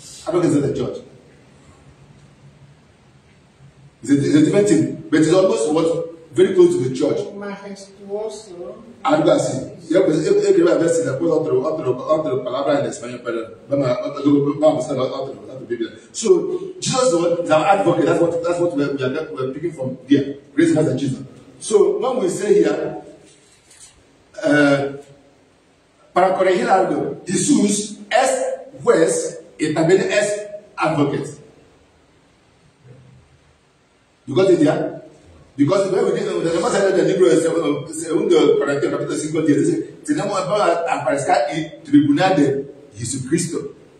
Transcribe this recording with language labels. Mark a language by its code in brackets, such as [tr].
[en] Advocate is not the judge. It's a different thing. But it's almost very close to the judge. [es] Majestuoso. Algo así. Yo quería ver si después otra palabra en español, pero vamos a ver otra Biblia. [en] So, Jesus is our advocate. That's what we're picking from here. Praise God and Jesus. So, when we say here, [es] para corregir algo, Jesús es juez y también es advocate. [en] You got it here? Because when we did [es] tenemos en el libro de segundo Corintios capítulo 5, dice, tenemos a aparecer el tribunal de Jesucristo.